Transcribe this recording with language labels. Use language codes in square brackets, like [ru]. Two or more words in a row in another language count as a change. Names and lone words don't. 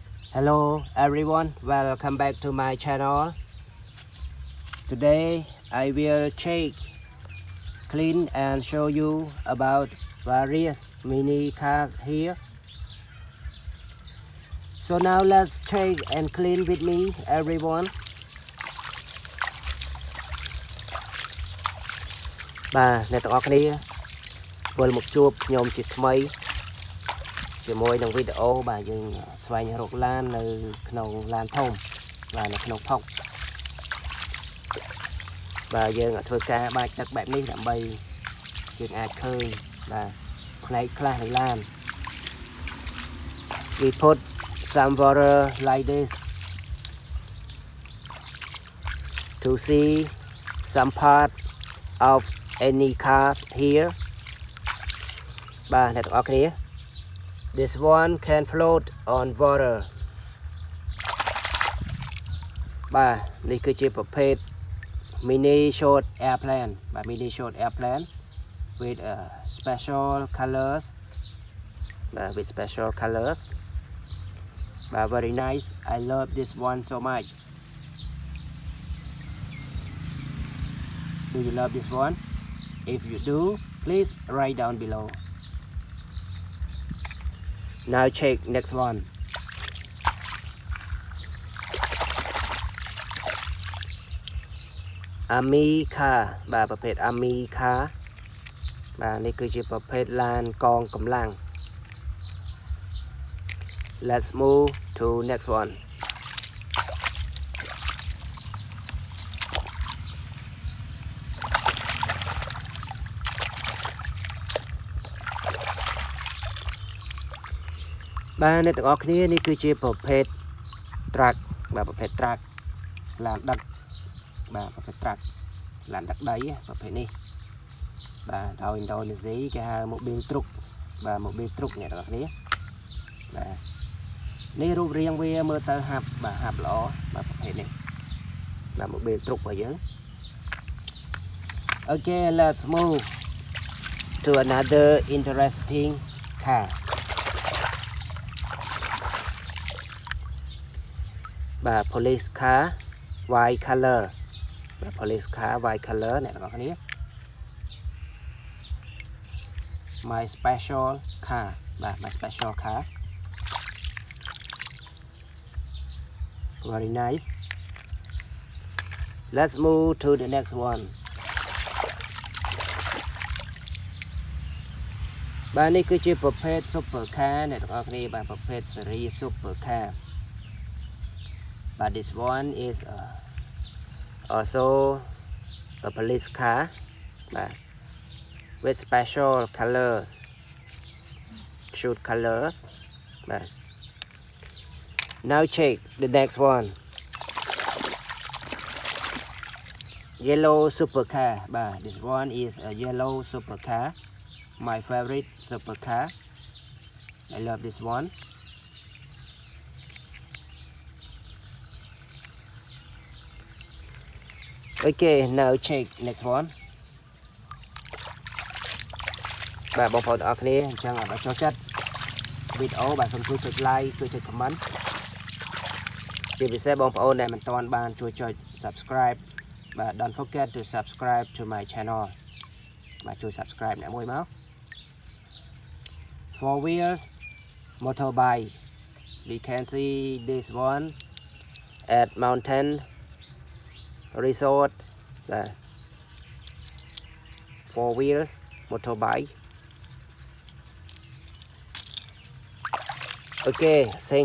[en] Hello everyone, welcome back to my channel. Today I will check, clean and show you about various mini cars here. So now let's check and clean with me everyone. [km] បាទអ្នកទាំងអស់គ្នាវិលមកជួបខ្ញុំជាថ្មីជាមួយនឹងវីដេអូបាទយើងស្វែងរកឡាននៅក្នុងឡានធំបាទនៅក្នុងផុក បាទយើងធ្វើការបាចទឹកបែបនេះដើម្បីយើងអាចឃើញបាទផ្នែកខ្លះនៃឡាន [en] We put some water like this to see some parts of any cars here [km] បាទអ្នកទាំងអស់គ្នា [en] This one can float on water [km] បាទនេះគឺជាប្រភេទ [en] mini short airplane បាទ mini short airplane with special colors បាទ with special colors បាទ very nice I love this one so much Do you love this one? If you do, please write down below. Now check next one. Army car [km] បាទប្រភេទ [en] Army car [km] បាទនេះគឺជាប្រភេទឡានកងកម្លាំង [en] Let's move to next one. [km] Ba អ្នកទាំងអស់គ្នានេះគឺជាប្រភេទ truck បាទប្រភេទ truck ឡាន ដឹកបាទប្រភេទ truck ឡានដឹកដីប្រភេទនេះបាទដោយឥណ្ឌូនេស៊ីគេហៅ [id] Mobil Truk [km] បាទ [id] Mobil Truk [km] អ្នកទាំងអស់គ្នាបាទនេះរូបរាងវាមើលទៅហាប់បាទហាប់ល្អបាទប្រភេទនេះបាទ [id] Mobil Truk [km] របស់យើង [en] Okay let's move to another interesting car បាទ police car white color បាទ police car white color [km] អ្នកទាំងអស់គ្នា [en] My special car បាទ my special car Very nice Let's move to the next one [km] បាទនេះគឺជាប្រភេទ [en] super car [km] អ្នកទាំងអស់គ្នាបាទប្រភេទស៊េរី [en] super car But this one is also a police car with special colors, shoot colors. Now check the next one. Yellow supercar. This one is a yellow supercar. My favorite supercar. I love this one. Okay, now check next one. [km] បាទបងប្អូនអរគ្នាអញ្ចឹងបើចូលចិត្តវីដេអូបាទសូមជួយចុច like ជួយចុច comment ជាពិសេសបងប្អូនដែលមិនទាន់បានជួយចុច subscribe បាទ [en] don't forget to subscribe to my channel [km] បាទជួយ subscribe អ្នកមួយមក [en] Four wheels motorbike we can see this one at mountain resort four wheels motorbike Okay thank